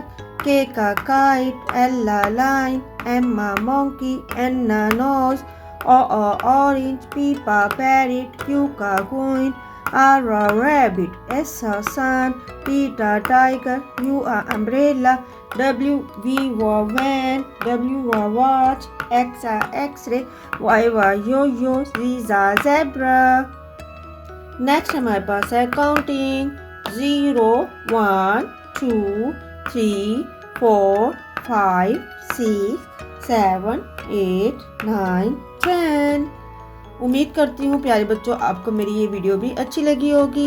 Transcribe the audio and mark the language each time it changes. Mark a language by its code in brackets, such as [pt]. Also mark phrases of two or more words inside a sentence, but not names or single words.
[en] K kite, L line, M monkey, N nose, O orange, P parrot, Q coin, R rabbit, S sun, T tiger, U umbrella, W van, W watch, X x-ray, Y yo-yo, Z zebra. [hi] नेक्स्ट हमारे पास है काउंटिंग 0 1 2 3 4 5 6 7 8 9 10। उम्मीद करती हूँ प्यारे बच्चों आपको मेरी ये वीडियो भी अच्छी लगी होगी।